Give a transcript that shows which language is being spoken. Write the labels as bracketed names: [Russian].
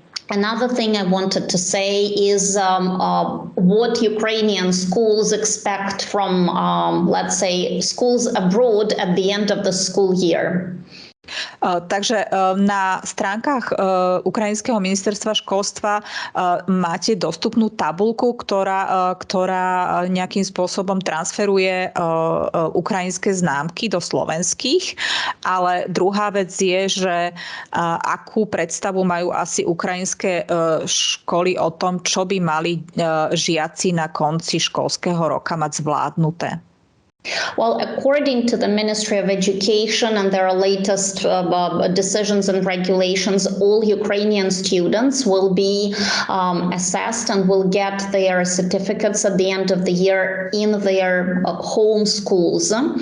[English] Another thing I wanted to say is what Ukrainian schools expect from, let's say, schools abroad at the end of the school year. [Slovak] Takže na stránkach Ukrajinského ministerstva školstva máte dostupnú tabuľku, ktorá nejakým spôsobom transferuje ukrajinské známky do slovenských, ale druhá vec je, že akú predstavu majú asi ukrajinské školy o tom, čo by mali žiaci na konci školského roka mať zvládnuté. [English] Well, according to the Ministry of Education and their latest decisions and regulations, all Ukrainian students will be assessed and will get their certificates at the end of the year in their home schools.